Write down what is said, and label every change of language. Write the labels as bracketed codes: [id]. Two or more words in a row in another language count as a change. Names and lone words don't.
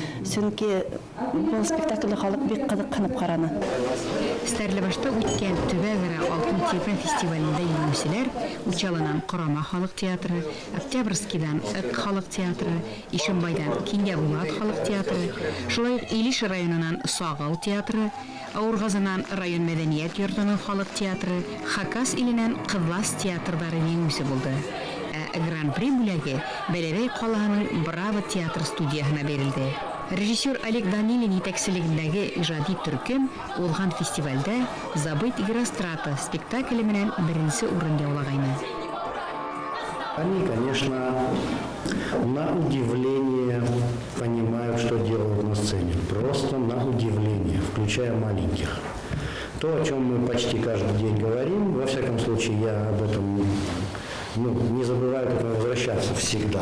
[ba] Сөнки был спектаклде халыҡ бик ҡыҙыҡһынып ҡараны. аны. Стәрлебашта үткән Төбәгара Алтын Тепе фестивалендә еңүчеләр Учалынан Корама халык театры, Октябрьскийдан Ык халык театры, Ишембайдан Киндә Булат халык театры, шулай ук Илиш районынан Сагыл театры, Аургазынан район мәдәният йортының халык театры, Хакас иленән Кызлас театрдары еңүче булды. Гран-при бүләге Бәләбәй калаһының Браво театр студиясына бирелде. Режиссер Олег Данилин итәкчелегендәге иҗади төркем узган фестивальдә «Забыть Игрострата» спектакле менән беренче урында яулагайны. [ru] Они, конечно, на удивление понимают, что делают на сцене. Просто на удивление, включая маленьких. То, о чем мы почти каждый день говорим, во всяком случае, я об этом не забываю к этому возвращаться всегда.